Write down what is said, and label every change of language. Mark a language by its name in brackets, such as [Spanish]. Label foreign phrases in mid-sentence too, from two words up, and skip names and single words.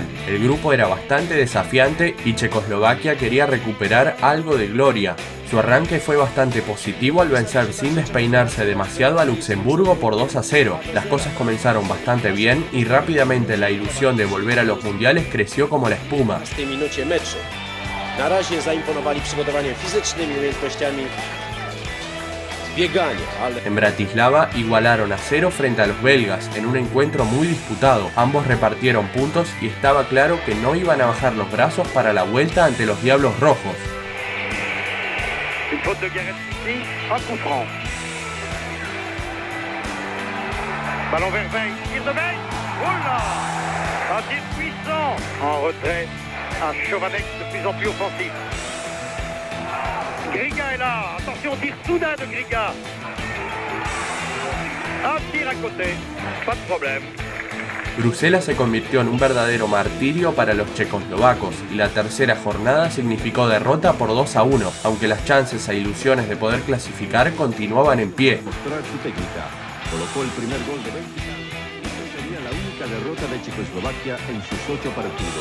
[Spanish] El grupo era bastante desafiante y Checoslovaquia quería recuperar algo de gloria. Su arranque fue bastante positivo al vencer sin despeinarse demasiado a Luxemburgo por 2-0. Las cosas comenzaron bastante bien y rápidamente la ilusión de volver a los mundiales creció como la espuma. [Polish] W tej minucie meczu. Na razie zaimponowali przygotowaniem fizycznym i umiejętnościami biegania, ale... [Spanish] En Bratislava igualaron a 0 frente a los belgas en un encuentro muy disputado. Ambos repartieron puntos y estaba claro que no iban a bajar los brazos para la vuelta ante los Diablos Rojos. [French] Une faute de Gareth ici, un coup franc. Ballon vers Veil, tir de Veil. Oh là! Un tir puissant. En retrait, un Chovanec de plus en plus offensif. Griga est là. Attention, tir soudain de Griga. Un tir à côté, pas de problème. [Spanish] Bruselas se convirtió en un verdadero martirio para los checoslovacos y la tercera jornada significó derrota por 2-1, aunque las chances e ilusiones de poder clasificar continuaban en pie. Mostrar su técnica. Colocó el primer gol de Bélgica y sería la única derrota de Checoslovaquia en sus 8 partidos.